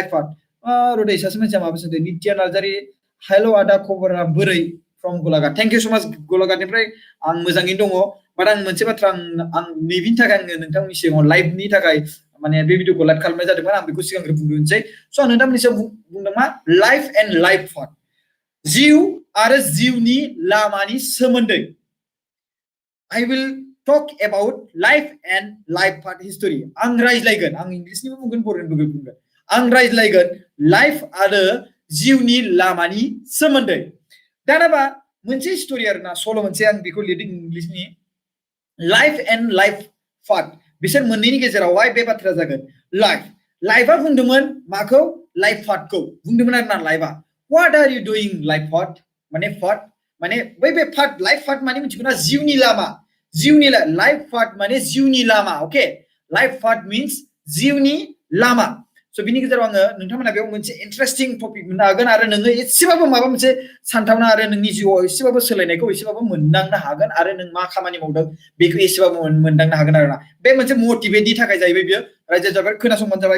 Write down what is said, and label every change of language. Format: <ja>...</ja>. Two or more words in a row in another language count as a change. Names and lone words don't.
<brx>पार्ट रदै सासे मानसिया माबा सोंदों नित्या नार्जारी हेल' आदा खबरा बोरै फ्रम गलाघाट</brx> <en>thank you so much</en> <brx>गलाघाटनिफ्राय आं मोजाङैनो दङ बाट आं मोनसे बाथ्रा आं नैबेनि थाखाय आङो नोंथांमोननि सिगाङाव लाइभनि थाखाय माने बे भिडिअखौ लाइभ खालामनाय जादोंमोन आं बेखौ सिगांग्रो बुंग्रोनोसै स' आं नोंथांमोननि सायाव बुंदों मा</brx> <en>life and life part</en> <brx>जिउ आरो जिउनि लामानि सोमोन्दै</brx> <en>I will talk about life and life path history.</en> <brx>आं रायज्लायगोन, आं इंग्लिशनिबो बुंगोन बर'निबो बुंगोन। आं रायज्लायगोन लाइफ आरो जिउनि लामानि सोमोन्दै। दानाबा मोनसे स्टोरी आरोना, सल' मोनसे आं बेखौ लिरदों इंग्लिशनि</brx> <en>life and life path.</en> <brx>बिसोर मोननैनि गेजेरावहाय बे बाथ्राया जागोन लाइफआ बुंदोंमोन माखौ?</brx> <en>life pathखौ</en> <brx>बुंदोंमोन आरोना लाइफआ।</brx> <en>What are you doing life path?</en> <brx>माने पाथ माने बै बे पाथ,</brx> <en>life path</en> <brx>माने मिथिगौ ना? जिउनि लामा। जिउनि</brx> <en>life path</en> <brx>माने जिउनि लामा।</brx> <en>okay, life path means</en> <brx>जिउनि लामा। स' बिनि गेजेराव आङो नोंथांमोना बेयाव मोनसे</brx> <en>interesting topic</en> <brx>मोननो हागोन आरो नोङो एसेबाबो माबा मोनसे सानथावना आरो नोंनि जिउआव एसेबाबो सोलायनायखौ एसेबाबो मोनदांनो हागोन आरो नों मा खामानि मावदों बेखौ एसेबाबो मोनदांनो हागोन आरोना। बे मोनसे मोटिभेटनि थाखाय जाहैबाय बियो। रायजो जाबाय खोनासंबानो जाबाय।</brx>